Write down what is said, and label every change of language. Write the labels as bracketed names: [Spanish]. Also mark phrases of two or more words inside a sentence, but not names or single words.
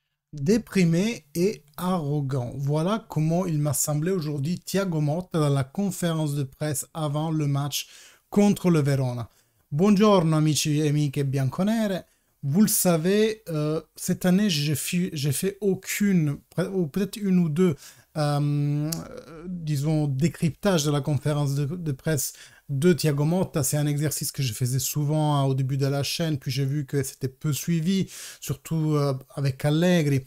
[French] Déprimé et arrogant. Voilà comment il m'a semblé aujourd'hui Thiago Motta dans la conférence de presse avant le match contre le Verona. [Italian] Buongiorno amici e amiche bianconere. [French] Vous le savez, cette année, j'ai fait aucune, ou peut-être une ou deux, disons, décryptage de la conférence de presse de Thiago Motta. C'est un exercice que je faisais souvent au début de la chaîne, puis j'ai vu que c'était peu suivi, surtout avec Allegri.